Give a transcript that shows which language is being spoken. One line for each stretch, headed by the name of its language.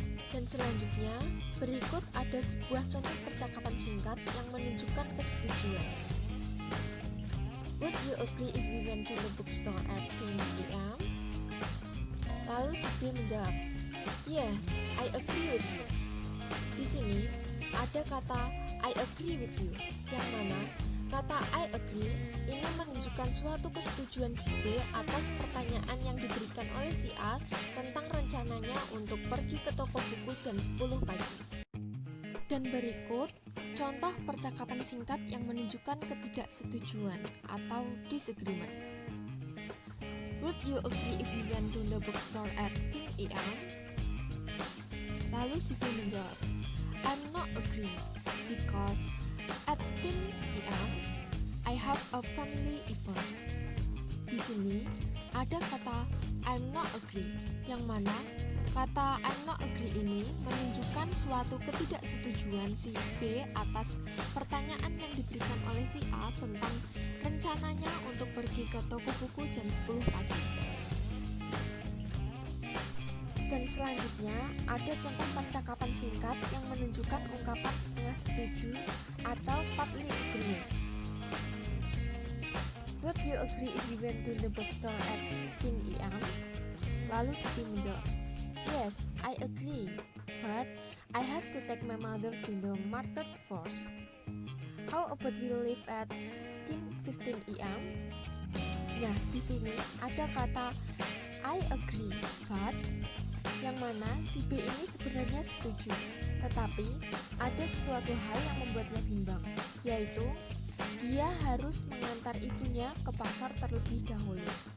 Indonesian: Dan selanjutnya, berikut ada sebuah contoh percakapan singkat yang menunjukkan kesetujuan.
English: Would you agree if we went to the bookstore at 10 p.m?
Indonesian: Lalu si B menjawab,
English: Yeah, I agree with you.
Indonesian: Di sini ada kata
English: I agree with you,
Indonesian: yang mana kata I agree ini menunjukkan suatu kesetujuan si B atas pertanyaan yang diberikan oleh si A tentang rencananya untuk pergi ke toko buku jam 10 pagi. Dan berikut contoh percakapan singkat yang menunjukkan ketidaksetujuan atau disagreement.
English: Would you agree if we went to the bookstore at 10 a.m?
Indonesian: Lalu si B menjawab,
English: I'm not agree because at 10 a.m. I have a family event.
Indonesian: Di sini ada kata
English: I'm not agree,
Indonesian: yang mana kata I'm not agree ini menunjukkan suatu ketidaksetujuan si B atas pertanyaan yang diberikan oleh si A tentang rencananya untuk pergi ke toko buku jam 10 pagi. Selanjutnya, ada contoh percakapan singkat yang menunjukkan ungkapan setengah setuju atau partly agree.
English: Would you agree if we went to the bookstore at 10 AM?
Indonesian: Lalu si B menjawab,
English: yes, I agree, but I have to take my mother to the market first. How about we leave at 10:15 AM?
Indonesian: Nah, di sini ada kata
English: I agree, but
Indonesian: yang mana si B ini sebenarnya setuju, tetapi ada sesuatu hal yang membuatnya bimbang, yaitu dia harus mengantar ibunya ke pasar terlebih dahulu.